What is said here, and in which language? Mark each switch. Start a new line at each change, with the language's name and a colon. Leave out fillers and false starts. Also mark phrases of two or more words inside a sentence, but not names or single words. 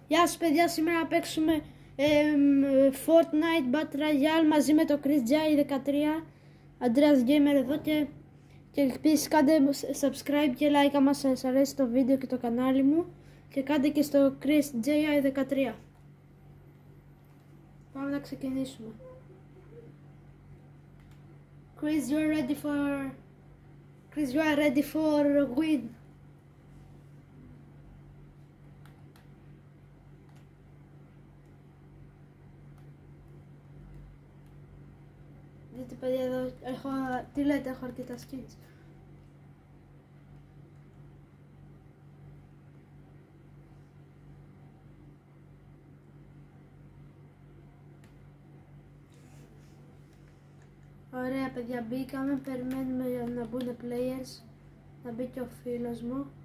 Greek: Γεια σας παιδιά, σήμερα να παίξουμε Fortnite Battle Royale μαζί με το Chris J 13, Andreas Gamer εδώ και επίσης κάντε subscribe και like άμα σας αρέσει το βίντεο και το κανάλι μου και κάντε και στο Chris J 13. Πάμε να ξεκινήσουμε.
English: Chris, you are ready for win.
Greek: Δείτε παιδιά εδώ, τι λέτε, έχω αρκετά skins. Ωραία παιδιά, μπήκαμε, περιμένουμε για να μπουν players, να μπει και ο φίλος μου.